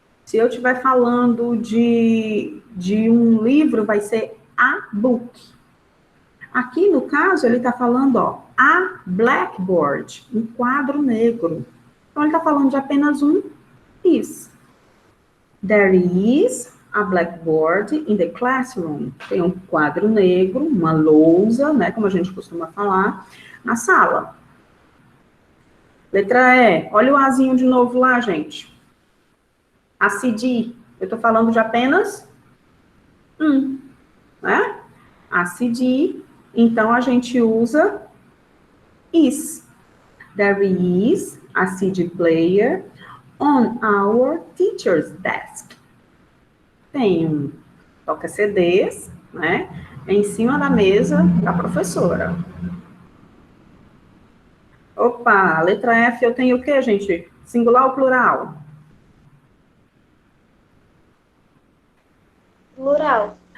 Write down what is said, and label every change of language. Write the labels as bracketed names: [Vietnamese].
[Portuguese] Se eu estiver falando de um livro, vai ser [English] a book. [Portuguese] Aqui, no caso, ele está falando, ó, [English] a blackboard, [Portuguese] um quadro negro. Então, ele está falando de apenas um is. [English] There is a blackboard in the classroom. [Portuguese] Tem um quadro negro, uma lousa, né, como a gente costuma falar, na sala. Letra E. Olha o Azinho de novo lá, gente. A CD. Eu estou falando de apenas um, né? A CD. Então, a gente usa is. [English] There is a CD player on our teacher's desk. [Portuguese] Tem um toca-CDs, né? Em cima da mesa da professora. Opa, letra F, eu tenho o quê, gente? Singular ou plural? Plural.